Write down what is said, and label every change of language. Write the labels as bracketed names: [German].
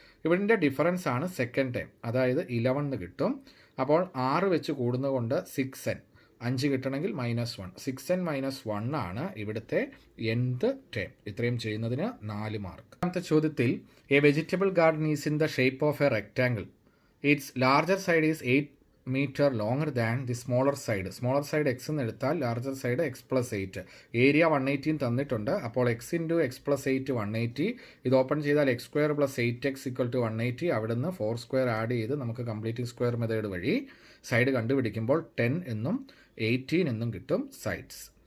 [Malayalam] ഇവിടെ ഡിഫറൻസ് ആണ് second term, അതായത് 11 എന്ന് കിട്ടും. അപ്പോൾ 6 വെച്ച് കൂടുന്നതുകൊണ്ട് 6n, 5 കിട്ടണമെങ്കിൽ -1. 6n - 1 ആണ് ഇവിടുത്തെ nth ടേം. ഇത്രയും ചെയ്യുന്നതിന് 4 മാർക്ക്. രണ്ടാമത്തെ ചോദ്യത്തിൽ [English] A vegetable garden is in the shape of a rectangle. Its larger side is 8 meter longer than the smaller side. [Malayalam] Smaller side X എന്ന് എടുത്താൽ larger side X plus 8. Area 118 തന്നിട്ടുണ്ട്. അപ്പോൾ X into X plus 8 180. ഇത് open ചെയ്താൽ X square plus 8x equal to 180. അവിടെ നിന്ന് 4 square add ചെയ്ത് നമുക്ക് കംപ്ലീറ്റിംഗ് സ്ക്വയർ മെത്തേഡ് വഴി സൈഡ് കണ്ടുപിടിക്കുമ്പോൾ 10 എന്നും 18 എന്നും കിട്ടും സൈഡ്സ്.